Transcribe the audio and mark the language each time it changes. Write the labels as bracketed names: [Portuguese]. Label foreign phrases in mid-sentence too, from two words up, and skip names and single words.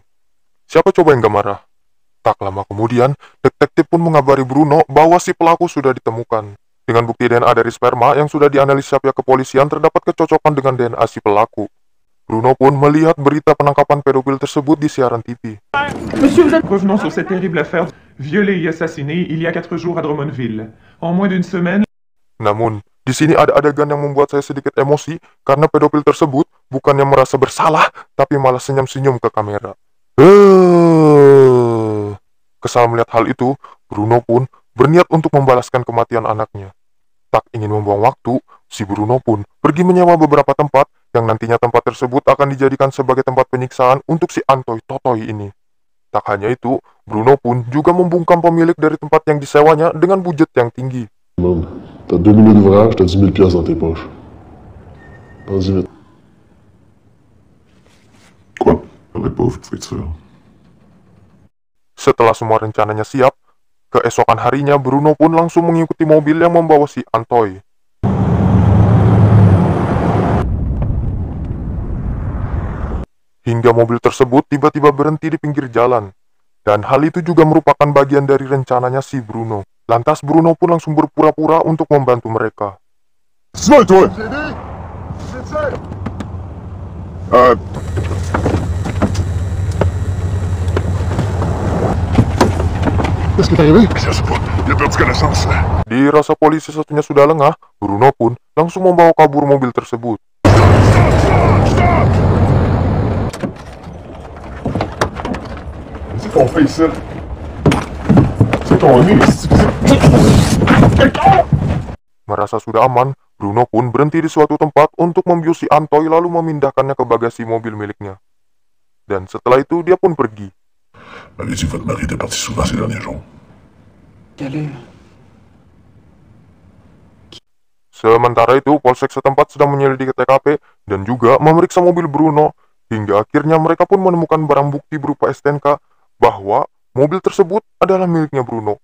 [Indonesian] Siapa coba yang gak marah? Tak lama kemudian, detektif pun mengabari Bruno bahwa si pelaku sudah ditemukan. Dengan bukti DNA dari sperma yang sudah dianalisis pihak kepolisian terdapat kecocokan dengan DNA si pelaku. Bruno pun melihat berita penangkapan pedofil tersebut di siaran TV. [French] Monsieur, vous êtes... Revenons sur cette terrible affaire violée et assassinée il y a 4 jours à Drummondville. En moins d'une semaine... [Indonesian] Namun, di sini ada adegan yang membuat saya sedikit emosi karena pedofil tersebut bukannya merasa bersalah, tapi malah senyum-senyum ke kamera. Kesal melihat hal itu, Bruno pun berniat untuk membalaskan kematian anaknya. Tak ingin membuang waktu, si Bruno pun pergi menyewa beberapa tempat yang nantinya tempat tersebut akan dijadikan sebagai tempat penyiksaan untuk si Antoy Totoy ini. Tak hanya itu, Bruno pun juga membungkam pemilik dari tempat yang disewanya dengan budget yang tinggi. [French] T'as 2 minutes d'ouvrage, t'as 10 000 piastres dans tes poches. Vas-y vite. Quoi? J'aurais pas faut être sûr. [Indonesian] Setelah semua rencananya siap, keesokan harinya Bruno pun langsung mengikuti mobil yang membawa si Antoy. Hingga mobil tersebut tiba-tiba berhenti di pinggir jalan. Dan hal itu juga merupakan bagian dari rencananya si Bruno. Lantas Bruno pun langsung berpura-pura untuk membantu mereka. [French] Qu'est-ce qui est arrivé? Je sais pas, il a perdu connaissance. [Indonesian] Dirasa polisi satunya sudah lengah, Bruno pun langsung membawa kabur mobil tersebut. [French] C'est qu'on fait ici. C'est qu'on est. [Indonesian] Merasa sudah aman, Bruno pun berhenti di suatu tempat untuk membius si Antoy lalu memindahkannya ke bagasi mobil miliknya. Dan setelah itu dia pun pergi. [French] M'avait dit votre mari était parti souvent ces derniers jours. [Indonesian] Sementara itu, polsek setempat sedang menyelidiki TKP dan juga memeriksa mobil Bruno, hingga akhirnya mereka pun menemukan barang bukti berupa STNK bahwa mobil tersebut adalah miliknya Bruno.